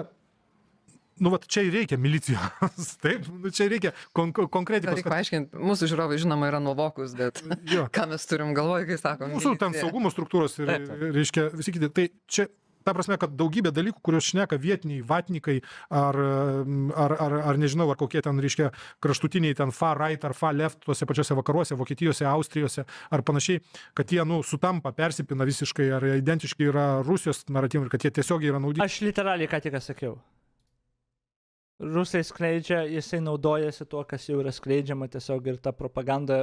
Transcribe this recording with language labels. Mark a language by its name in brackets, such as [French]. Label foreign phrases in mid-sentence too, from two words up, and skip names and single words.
[Lithuanian] čia ir reikia milicijos, taip, čia reikia konkretikos. Reikia paaiškinti, mūsų žiūrovai žinoma yra nuovokus, bet ką mes turim galvoje, kai sakom. Mūsų ten saugumo struktūros ir, reiškia, visi kiti. Tai čia, ta prasme, kad daugybė dalykų, kuriuos šneka vietiniai vatnikai, ar nežinau, ar kokie ten, reiškia, kraštutiniai ten [English] far right [Lithuanian] ar [English] far left, [Lithuanian] tuose pačiose vakaruose, Vokietijose, Austrijose, ar panašiai, kad jie, sutampa, persipina visiškai, ar identiškai yra Rusijos naratyvai, ir kad jie tiesiogiai yra naudingi. Aš literaliai ką tik sakiau. Rusai skleidžia, jisai naudojasi tuo, kas jau yra skleidžiama tiesiog ir ta propaganda.